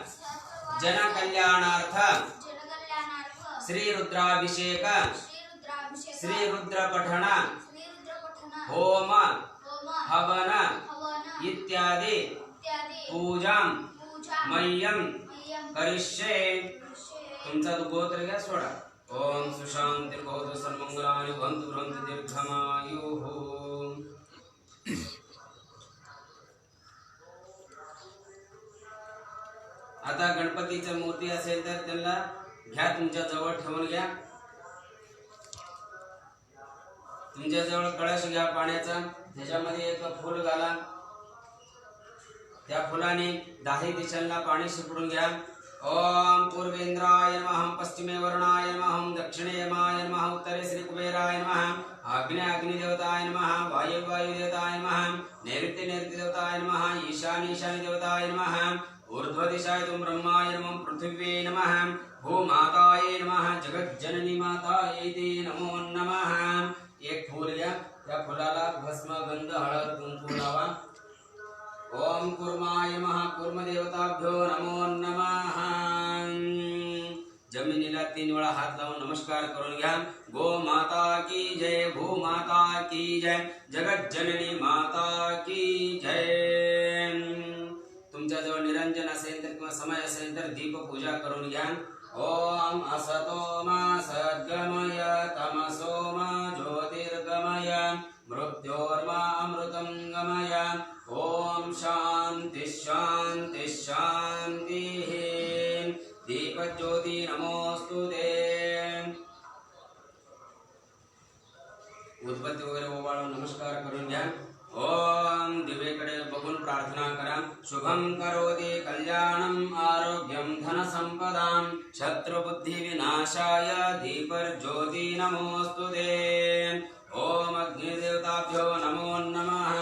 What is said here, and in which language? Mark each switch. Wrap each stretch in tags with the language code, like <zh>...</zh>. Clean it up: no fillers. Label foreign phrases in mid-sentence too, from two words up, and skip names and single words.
<sa>जनकल्याणार्थ श्री रुद्राभिषेक श्री रुद्र पठण होम हवन इत्यादि पूजा मह्यम करिष्ये।</sa> <mr>तुमचा गोत्र घ्या सोडा।</mr> <sa>ओम सुशांतिर्भवतु सर्वमंगलानि भवन्तु भवन्तु दीर्घमायुः।</sa> <mr>आता गणपतीच्या मूर्ती असेल तर त्यांना घ्या, तुमच्या जवळ ठेवून घ्या। तुमच्या जवळ कळश घ्या पाण्याचा, त्याच्यामध्ये एक फूल घाला, त्या फुलाने 10 दिशांना पाणी शिपडून घ्या।</mr> <sa>ओम पूर्वेंद्राय नमः, पश्चिमे वरुणाय नमः, दक्षिणे यमाय नमः, उत्तरे श्री कुबेराय नमः, आग्नेय अग्निदेवताय नमः, वायव्ये वायुदेवताय नमः, नैऋत्ये नैऋत्यदेवताय नमः, ईशान्ये ईशान्यदेवताय नमः, ऊर्ध्वदिशाय तुम ब्रह्माय नमः, पृथिव्यै नमः, भूमातायै नमः, जगज्जननी मातायै ते नमो नमः।</sa> <mr>एक फूल घ्या, त्या फुलाला भस्म गंध हळद कुंकू लावा।</mr> <sa>ओम कुर्माय नमः, कुर्मदेवताभ्यो नमो नमः।</sa> <mr>जमिनीला 3 वेळा हात लावून नमस्कार करून घ्या।</mr> <hi>गो माता की जय, भू माता की जय, जगज्जननी माता की जय।</hi> <mr>तुमच्या जवळ निरंजन असेल तर किंवा समय असेल तर दीप पूजा करून घ्या।</mr> <sa>ओम असतो मा सद्गमय, तमसो मा ज्योतिर्गमय, मृत्योर्मा अमृतं गमय। ओम शांति शांति शांति। दीप ज्योति नमोस्तुते।</sa> <mr>उद्बत्ती वगैरे ओवाळून नमस्कार करून घ्या। ओम दिवेकडे बघून प्रार्थना करा।</mr> <sa>शुभम करोति कल्याणम आरोग्यम धन संपदाम, शत्रुबुद्धि विनाशाय दीपर्ज्योति नमोस्तुते। ओम अग्निदेवताभ्यो नमो नमः।</sa>